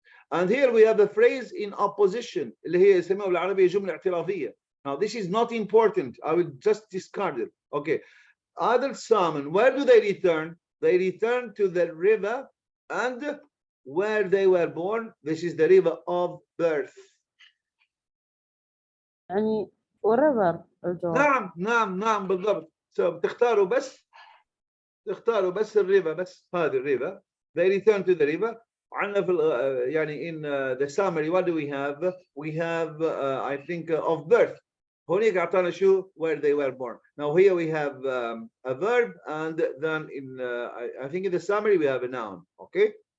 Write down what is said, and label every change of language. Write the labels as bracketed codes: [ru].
[en] And here we have a phrase in opposition [ar] اللي هي يسموها بالعربية جملة اعتراضية. [en] Now this is not important. I will just discard it. Okay. Adult salmon, where do they return? They return to the river and where they were born. This is the river of birth. [ar] يعني wherever الجواب. نعم بالضبط. So تختاروا بس الريفة، بس هذه الريفة. [en] They return to the river. [ar] عندنا في يعني [en] in the summary what do we have? We have I think of birth. [ar] هونيك أعطانا شو [en] where they were born. Now here we have a verb, and then in I think in the summary we have a noun. Okay.